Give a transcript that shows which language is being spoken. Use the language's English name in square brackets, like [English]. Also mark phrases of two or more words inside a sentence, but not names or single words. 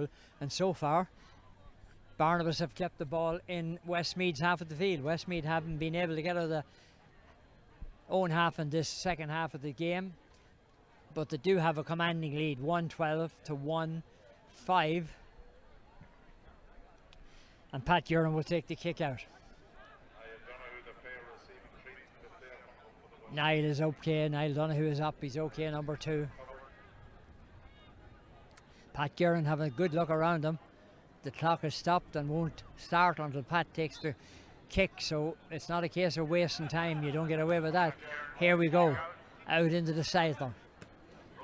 [English] And so far, Barnabas have kept the ball in Westmeath's half of the field. Westmeath haven't been able to get out of the own half in this second half of the game, but they do have a commanding lead, 112 to 1-5. And Pat Guerin will take the kick out. Niall is okay. Niall Donahue is up. He's okay, number 2. Pat Guerin having a good look around him. The clock has stopped and won't start until Pat takes the kick, so it's not a case of wasting time. You don't get away with that. Here we go. Out into the cycle.